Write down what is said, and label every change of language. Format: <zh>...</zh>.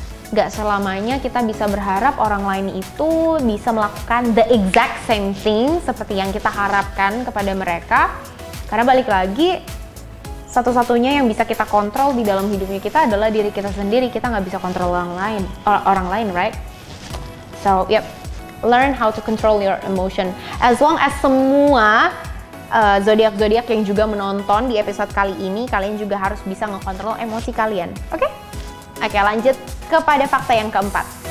<id>Gak selamanya kita bisa berharap orang lain itu bisa melakukan</id> <en>the exact same thing</en> <id>seperti yang kita harapkan kepada mereka. Karena balik lagi, satu-satunya yang bisa kita kontrol di dalam hidupnya kita adalah diri kita sendiri. Kita nggak bisa kontrol orang lain, right?</id> <en>So, yep, learn how to control your emotion. As long as</en> <id>semua zodiak-zodiak yang juga menonton di episode kali ini, kalian juga harus bisa ngekontrol emosi kalian, oke? Oke, lanjut kepada fakta yang keempat.</id>